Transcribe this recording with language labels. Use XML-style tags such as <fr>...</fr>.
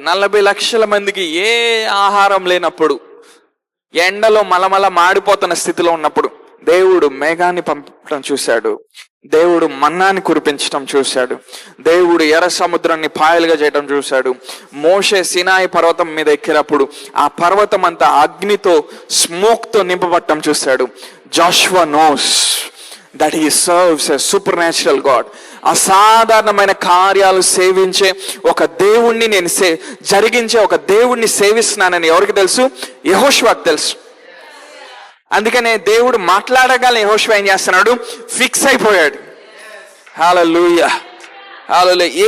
<te>40 లక్షల మందికి ఏ ఆహారం లేనప్పుడు, ఎండలో మలమల మాడిపోతున్న స్థితిలో ఉన్నప్పుడు దేవుడు మేఘాన్ని పంపడం చూశాడు, దేవుడు మన్నాని కురిపించడం చూశాడు, దేవుడు ఎర్ర సముద్రాన్ని పాయలుగా చేయడం చూశాడు. మోషే సినాయి పర్వతం మీద ఎక్కినప్పుడు ఆ పర్వతం అంతా అగ్నితో, స్మోక్తో నింపబట్టడం చూశాడు.</te> <en>Joshua knows that he serves a supernatural God.</en> <te>అసాధారణమైన కార్యాలు సేవించే ఒక దేవుణ్ణి నేను జరిగించే ఒక దేవుణ్ణి సేవిస్తున్నానని ఎవరికి తెలుసు? యెహోషువకు తెలుసు. అందుకనే దేవుడు మాట్లాడగానే యెహోషువ ఏం చేస్తున్నాడు? ఫిక్స్ అయిపోయాడు. హల్లెలూయా. హల్లెలూయా.</te>